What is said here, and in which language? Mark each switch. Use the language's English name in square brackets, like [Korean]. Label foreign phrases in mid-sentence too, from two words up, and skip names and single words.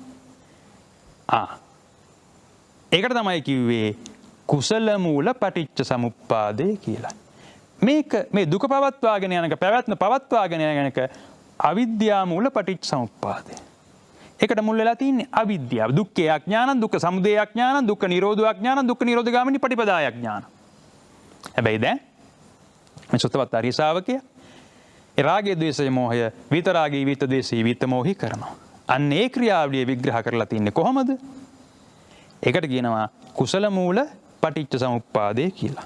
[Sinhala] ඒකට තමයි කිව්වේ කුසල මූල පටිච්ච සමුප්පාදේ කියලා. මේක මේ දුක පවත්වාගෙන යනක, පැවැත්ම පවත්වාගෙන යනක අවිද්‍යා මූල පටිච්ච සමුප්පාදේ. ඒකට මුල් වෙලා තින්නේ අවිද්‍යාව. [Pali] දුක්ඛේ අඥානං, දුක්ඛ සමුදය අඥානං, දුක්ඛ නිරෝධෝ අඥානං, දුක්ඛ නිරෝධගාමිනී පටිපදාය අඥානං. [Sinhala] හැබැයි දැන් මේ සුත්තවත් ආර්ය ශාවකයා ඒ රාගයේ ද්වේෂයේ මෝහය විතරාගී විත ද්වේෂී විත මොහි කරනවා. අන්න ඒ ක්‍රියාවලිය විග්‍රහ කරලා තින්නේ කොහොමද? ඒකට කියනවා කුසල මූල පටිච්ච සමුප්පාදේ කියලා.